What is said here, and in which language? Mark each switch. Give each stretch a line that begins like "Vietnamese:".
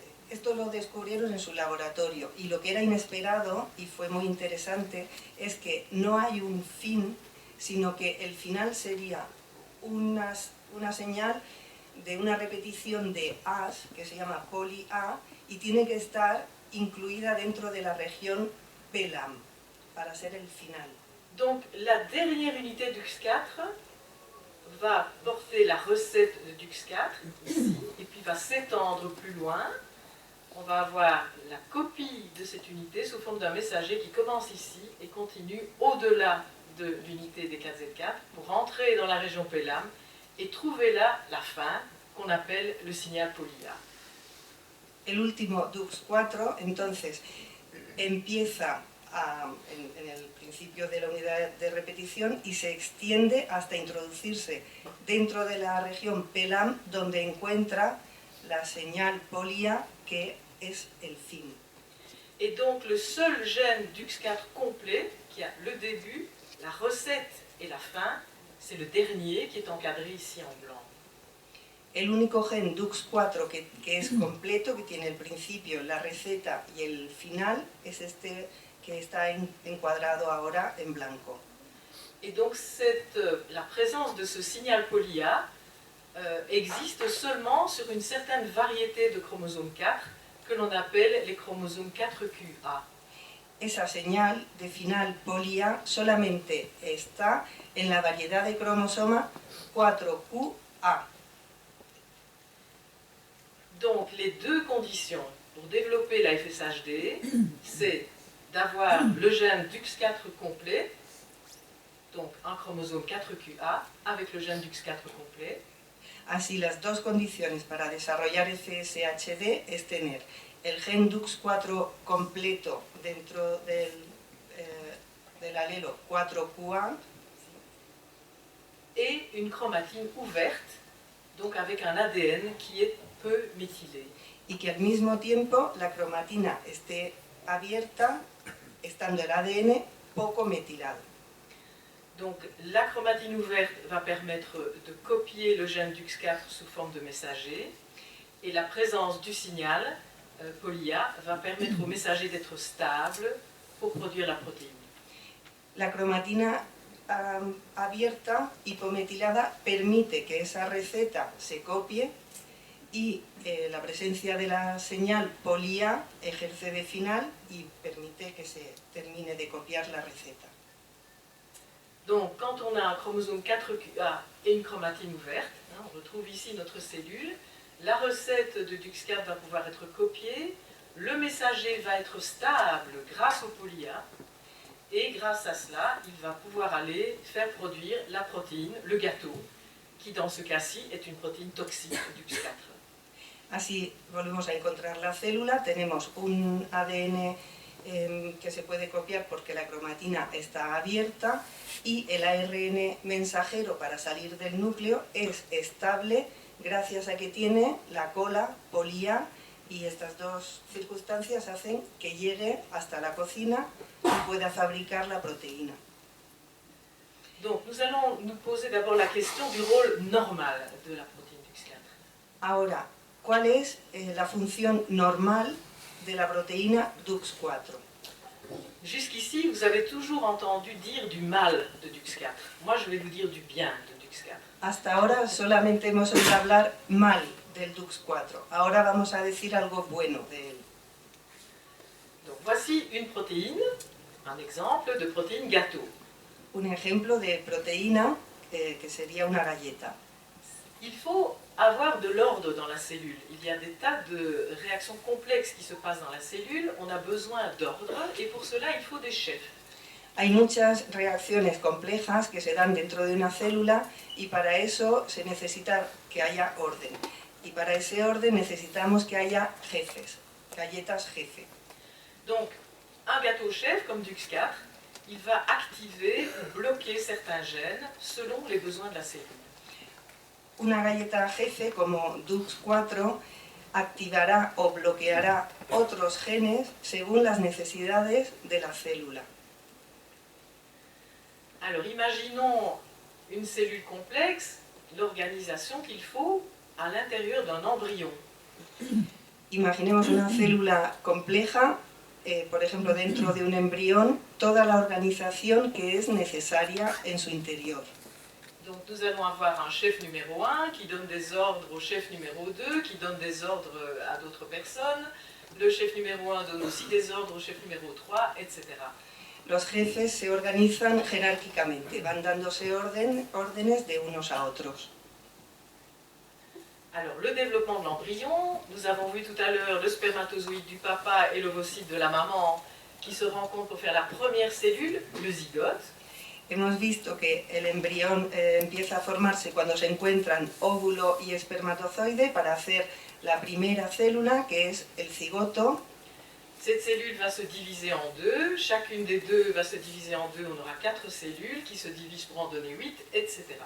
Spanish: Esto lo descubrieron en su laboratorio y lo que era inesperado y fue muy interesante es que no hay un fin, sino que el final sería una señal de una repetición de As, que se llama poli A, y tiene que estar incluida dentro de la región PELAM para ser el final.
French: Donc la dernière unité DUX4 va porter la recette de DUX4 ici, et puis va s'étendre plus loin. On va avoir la copie de cette unité sous forme d'un messager qui commence ici et continue au-delà de l'unité des 4Z4 pour entrer dans la région PELAM et trouver là la fin qu'on appelle le signal poly-A.
Spanish: El último DUX4 entonces empieza en el principio de la unidad de repetición y se extiende hasta introducirse dentro de la región PELAM donde encuentra la señal poly-A que es el fin.
French: Et donc le seul gène DUX4 complet qui a le début, la recette et la fin, c'est le dernier qui est encadré ici en blanc.
Spanish: El único gen DUX4 que es completo, que tiene el principio, la receta y el final, es este que está encuadrado ahora en blanco.
French: Et donc la présence de ce signal poly-A existe seulement sur une certaine variété de chromosomes 4 que l'on appelle les chromosomes 4QA.
Spanish: Esa señal de final poly-A solamente está en la variedad de cromosoma 4QA.
French: Donc les deux conditions pour développer la FSHD, c'est d'avoir le gène DUX4 complet, donc un chromosome 4QA avec le gène DUX4 complet.
Spanish: Así, las dos condiciones para desarrollar FSHD es tener el gen DUX4 completo dentro del alelo 4QA
French: et une chromatine ouverte, donc avec un ADN qui est peu méthylé.
Spanish: Y que al mismo tiempo la cromatina esté abierta, estando el ADN poco metilado.
French: Donc la chromatine ouverte va permettre de copier le gène DUX4 sous forme de messager, et la présence du signal poly-A va permettre au messager d'être stable pour produire la protéine.
Spanish: La cromatina abierta, hipometilada, permite que esa receta se copie y la presencia de la señal poly-A ejerce de final y permite que se termine de copiar la receta.
French: Donc quand on a un chromosome 4QA et une chromatine ouverte, on retrouve ici notre cellule, la recette de DUX4 va pouvoir être copiée, le messager va être stable grâce au poly-A, et grâce à cela, il va pouvoir aller faire produire la protéine, le gâteau, qui dans ce cas-ci est une protéine toxique DUX4.
Spanish: Así volvemos a encontrar la célula, tenemos un ADN que se puede copiar porque la cromatina está abierta y el ARN mensajero para salir del núcleo es estable gracias a que tiene la cola poly-A, y estas dos circunstancias hacen que llegue hasta la cocina y pueda fabricar la proteína.
French: Donc nous allons nous poser d'abord la question du rôle normal de la protéine DUX4.
Spanish: Ahora, ¿cuál es la función normal de la proteína DUX4?
French: Jusqu'ici, vous avez toujours entendu dire du mal de DUX4. Moi, je vais vous dire du bien de DUX4.
Spanish: Hasta ahora solamente hemos oído hablar mal del DUX4. Ahora vamos a decir algo bueno de él.
French: Donc voici une protéine, un exemple de protéine gâteau.
Spanish: Un ejemplo de proteína que sería una galleta.
French: Il faut avoir de l'ordre dans la cellule. Il y a des tas de réactions complexes qui se passent dans la cellule. On a besoin d'ordre et pour cela, il faut des chefs.
Spanish: Hay muchas reacciones complejas que se dan dentro de una célula y para eso se necesita que haya orden. Y para ese orden necesitamos que haya jefes, galletas jefe.
French: Donc, un gâteau chef comme DUX4, il va activer ou bloquer certains gènes selon les besoins de la cellule.
Spanish: Una galleta jefe como DUX4 activará o bloqueará otros genes según las necesidades de la célula.
French: Alors, imaginons une cellule complexe l'organisation qu'il faut à l'intérieur d'un embryon.
Spanish: Imaginemos una célula compleja, por ejemplo, dentro de un embrión, toda la organización que es necesaria en su interior.
French: Donc nous allons avoir un chef numéro 1 qui donne des ordres au chef numéro 2, qui donne des ordres à d'autres personnes. Le chef numéro 1 donne aussi des ordres au chef numéro 3, etc.
Spanish: Los jefes se organizan jerárquicamente, van dándose órdenes de unos a otros.
French: Alors, le développement de l'embryon, nous avons vu tout à l'heure le spermatozoïde du papa et l'ovocyte de la maman qui se rencontrent pour faire la première cellule, le zygote.
Spanish: Hemos visto que el embrión empieza a formarse cuando se encuentran óvulo y espermatozoide para hacer la primera célula, que es el cigoto.
French: Cette cellule va se diviser en deux, chacune des deux va se diviser en deux, on aura 4 cellules qui se divisent pour en donner 8, etc.